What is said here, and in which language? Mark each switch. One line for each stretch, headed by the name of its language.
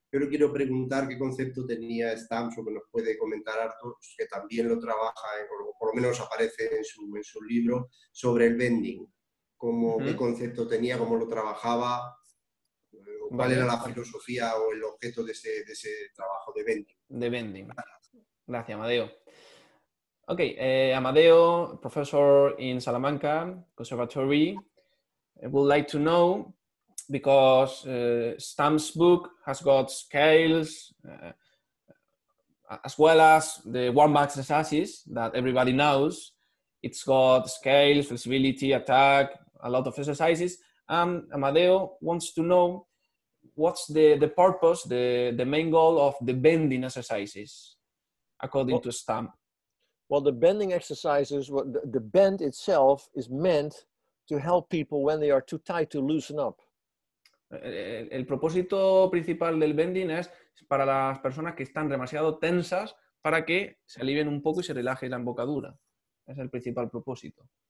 Spanish: Yo le quiero preguntar qué concepto tenía Stamps o que nos puede comentar Arto, que también lo trabaja, o por lo menos aparece en su libro, sobre el bending. ¿Qué concepto tenía, cómo lo trabajaba, cuál era la filosofía o el objeto de ese trabajo de bending? De bending. Gracias, Amadeo.
English: Okay, Amadeo, professor in Salamanca Conservatory, would like to know, because Stamp's book has got scales as well as the warm-up exercises that everybody knows. It's got scales, flexibility, attack, a lot of exercises. And Amadeo wants to know what's the purpose, the main goal of the bending exercises, according to Stamp. Well, the bending exercises, the bend itself is meant to help people when they are too tight to loosen up.
Spanish: El propósito principal del bending es para las personas que están demasiado tensas para que se alivien un poco y se relaje la embocadura. Es el principal propósito.